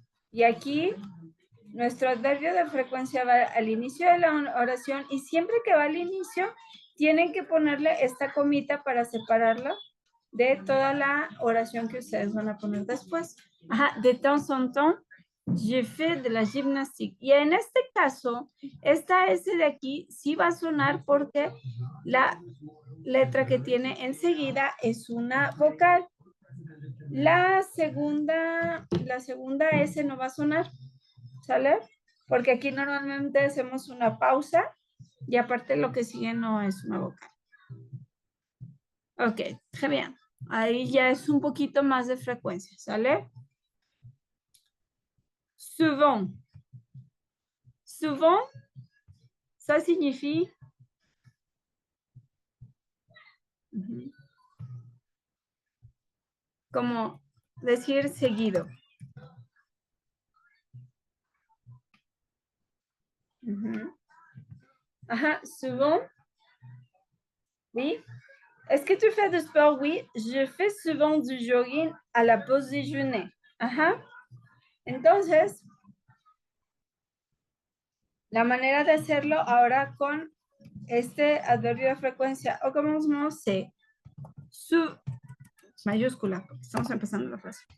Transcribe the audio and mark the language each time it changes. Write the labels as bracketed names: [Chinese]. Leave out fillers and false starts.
[Spanish] Y aquí nuestro adverbio de frecuencia va al inicio de la oración y siempre que va al inicio tienen que ponerle esta comita para separarlo de toda la oración que ustedes van a poner después. [French] De temps en temps, je fais de la gymnastique. [Spanish] Y en este caso, esta S de aquí sí va a sonar porque la letra que tiene enseguida es una vocal. La segunda S no va a sonar, ¿sale? Porque aquí normalmente hacemos una pausa y aparte lo que sigue no es una vocal. [French] Ok, très bien. [Spanish] Ahí ya es un poquito más de frecuencia, ¿sale? [French] Souvent. Souvent, ça signifie... [Spanish] como decir seguido. [French] Souvent. Oui. Est-ce que tu fais du sport? Oui, je fais souvent du jogging à la pause déjeuner. [Spanish] Entonces, la manera de hacerlo ahora con este adverbio de frecuencia o como c'est mayúscula, porque estamos empezando la frase.